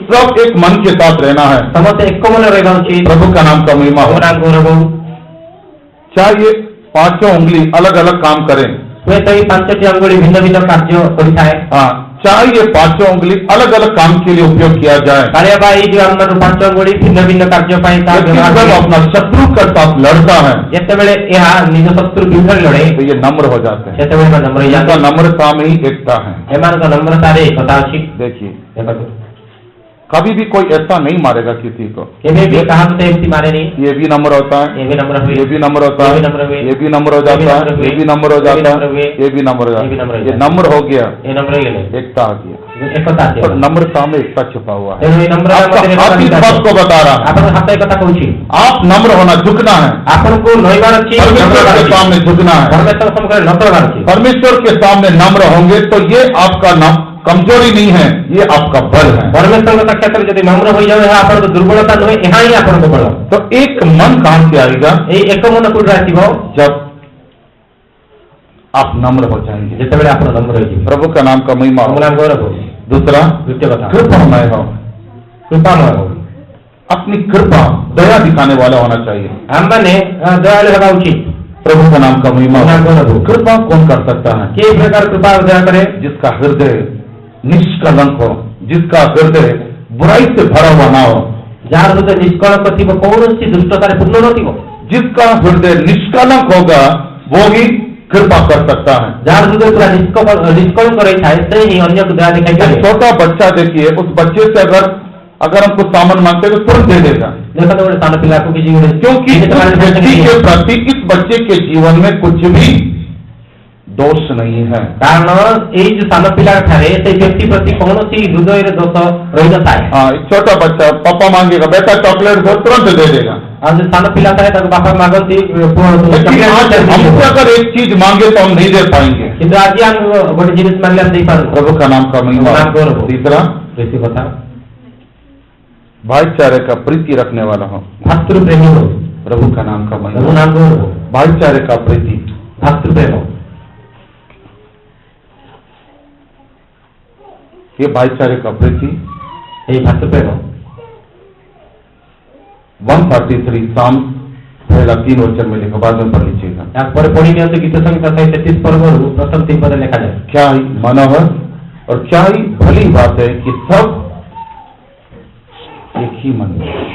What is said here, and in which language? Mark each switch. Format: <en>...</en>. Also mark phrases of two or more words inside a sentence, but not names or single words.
<hi>सब एक मन के साथ रहना है।</hi> <or>ସମସ୍ତ ଏକ ମନ ରହନା ଉଚିତ।</or> <hi>प्रभु का नाम का महिमा हो। गौरव। चाहे 5 उंगली अलग अलग काम करें,</hi> <or>ହୁଏ ତ 5ଟି ଅଙ୍ଗୁଳି ଭିନ୍ନ ଭିନ୍ନ କାର୍ଯ୍ୟ କରିଥାଏ।</or> <hi>हाँ, चाहे ये पांचों उंगली अलग अलग काम के लिए उपयोग किया जाए,</hi> <or>କାଳିଆବା ଏଇ ଯୋଉ ଆମର ପାଞ୍ଚ ଅଙ୍ଗୁଳି ଭିନ୍ନ ଭିନ୍ନ କାର୍ଯ୍ୟ ପାଇଁ ତାହା</or> <hi>लेकिन</hi> <or>ବ୍ୟବହାର</or> <hi>जब</hi> <or>ହୁଏ।</or> <hi>अपना शत्रु के साथ लड़ता है</hi> <or>ଯେତେବେଳେ ଏହା ନିଜ ଶତ୍ରୁ ବିରୁଦ୍ଧରେ ଲଢେ</or> <hi>तो ये नम्र हो जाते हैं।</hi> <or>ସେତେବେଳେ ଏମାନେ ନମ୍ର</or> <hi>इनका</hi> <or>ହେଇଯାନ୍ତି।</or> <hi>नम्रता में ही एकता है।</hi> <or>ଏମାନଙ୍କ ନମ୍ରତାରେ ଏକତା ଅଛି।</or> <hi>देखिए,</hi> <or>ଦେଖନ୍ତୁ</or> <hi>कभी भी कोई ऐसा नहीं मारेगा किसी को।</hi> <or>କେବେ ବି କାହାକୁ ତ ଏମିତି ମାରେନି।</or> <hi>ये भी नम्र होता है,</hi> <or>ଏ ବି ନମ୍ର ହୁଏ,</or> <hi>ये भी नम्र होता ये है, भी नम्र हुए, ये भी नम्र हो जाता है, ये भी नम्र हो जाता है, ये भी नम्र हो ये भी नम्र जाता हो है। ये जाता है। नम्र हो गया,</hi> <or>ଏ ନମ୍ର ହେଇଗଲେ</or> <hi>एकता आ गया।</hi> <or>ଏକତା</or> <hi>तो</hi> <or>ଆସିବ।</or> <hi>नम्रता में एकता छुपा हुआ है।</hi> <or>ତେଣୁ ଏ ନମ୍ରତା</or> <hi>आपका</hi> <or>ମଧ୍ୟରେ</or> <hi>हाथ इस बात को बता रहा है,</hi> <or>ଆପଣଙ୍କ ହାତ ଏ କଥା କହୁଛି।</or> <hi>आप नम्र होना, झुकना है,</hi> <or>ଆପଣଙ୍କୁ ନଇବାର ଅଛି,</or> <hi>परमेश्वर के सामने झुकना है।</hi> <or>ପରମେଶ୍ୱର ସମ୍ମୁଖରେ ନତ ହେବାର ଅଛି।</or> <hi>परमेश्वर के सामने नम्र होंगे तो ये आपका कमजोरी नहीं है, ये आपका बल है।</hi> <or>ପରମେଶ୍ୱରଙ୍କ ସାକ୍ଷାତରେ ଯଦି ନମ୍ର ହୋଇଯାଉ ଏହା ଆପଣଙ୍କ ଦୁର୍ବଳତା ନୁହେଁ, ଏହା ହିଁ ଆପଣଙ୍କ ବଳ।</or> <hi>तो एक मन कहां से आएगा?</hi> <or>ଏଇ ଏକ ମନ କୋଉଠୁ ଆସିବ?</or> <hi>जब आप नम्र हो जाएंगे।</hi> <or>ଯେତେବେଳେ ଆପଣ ନମ୍ର ହେଇଯିବେ।</or> <hi>प्रभु का नाम का महिमा हो।</hi> <or>ପ୍ରଭୁ ନାମ ଗୌରବ ହଉ।</or> <hi>दूसरा,</hi> <or>ଦ୍ୱିତୀୟ କଥା</or> <hi>कृपामय हो।</hi> <or>କୃପାମୟ ହଉ।</or> <hi>अपनी कृपा दया दिखाने वाला होना चाहिए।</hi> <or>ଆମମାନେ ଦୟାଳୁ ହେବା ଉଚିତ।</or> <hi>प्रभु का नाम का महिमा नाम हो। गौरव हो। कृपा कौन कर सकता है?</hi> <or>କି ପ୍ରକାର କୃପା ଦୟା କରେ?</or> <hi>जिसका हृदय निष्कलंक हो, जिसका हृदय बुराई से भरा हुआ ना हो,</hi> <or>ଯାହାର ହୃଦୟ ନିଷ୍କଳଙ୍କ ଥିବ, କୌଣସି ଦୁଷ୍ଟତାରେ ପୂର୍ଣ୍ଣ ନଥିବ।</or> <hi>जिसका हृदय निष्कलंक होगा वो ही कृपा कर सकता है।</hi> <or>ଯାହାର ହୃଦୟ ପୁରା ନିଷ୍କଳଙ୍କ ରହିଥାଏ ସେ ହିଁ ଅନ୍ୟକୁ ଦୟା ଦେଖାଇ</or> <hi>एक</hi> <or>ପାରିବ।</or> <hi>छोटा बच्चा देखिए, उस बच्चे से अगर हम कुछ सामान मांगते हैं तो तुरंत दे देगा,</hi> <or>ଦେଖନ୍ତୁ ଗୋଟେ ସାନ ପିଲାକୁ କିଛି ଗୋଟେ</or> <hi>क्योंकि उस व्यक्ति के प्रति इस बच्चे के जीवन में कुछ भी दोष नहीं है।</hi> <or>କାରଣ ଏଇ ଯୋଉ ସାନ ପିଲା ଠାରେ ସେଇ ବ୍ୟକ୍ତି ପ୍ରତି କୌଣସି ହୃଦୟରେ ଦୋଷ ରହିନଥାଏ।</or> <hi>हाँ, एक छोटा बच्चा पापा मांगेगा, बेटा चॉकलेट दो, तुरंत दे देगा।</hi> <or>ଆଉ ଯୋଉ ସାନ ପିଲା ଥାଏ ତାକୁ ବାପା ମାଗନ୍ତି</or> <hi>लेकिन आज हमसे अगर एक चीज मांगे तो हम नहीं दे पाएंगे।</hi> <or>କିନ୍ତୁ ଆଜି ଆମେ ଗୋଟେ ଜିନିଷ ମାଗିଲେ ଆମେ ଦେଇପାରୁନୁ।</or> <hi>प्रभु का नाम का महिमा। नाम गौरव हो। तीसरा,</hi> <or>ବେଶୀ କଥା</or> <hi>भाईचारे का प्रीति रखने वाला हो।</hi> <or>ଭାତୃ ପ୍ରେମୀ ହଉ।</or> <hi>प्रभु का नाम का</hi> <or>ପ୍ରଭୁ</or> <hi>महिमा।</hi> <or>ନାମ ଗୌରବ ହଉ।</or> <hi>भाईचारे का प्रीति।</hi> <or>ଭାତୃ ପ୍ରେମ</or> <hi>ये भाईचारे का प्रीति</hi> <or>ଏଇ ଭାତୃ ପ୍ରେମ</or> <hi>133 साम पहला 3 वचन में लिखा, बाद में पढ़ लीजिएगा।</hi> <or>ତାପରେ ପଢି ନିଅନ୍ତୁ ଗୀତ ସଂହିତା 33 ପର୍ବରୁ ପ୍ରଥମ 3 ପଦ ଲେଖାଯାଏ।</or> <hi>क्या ही मनोहर और क्या ही भली बात है कि सब एक ही मन में।</hi>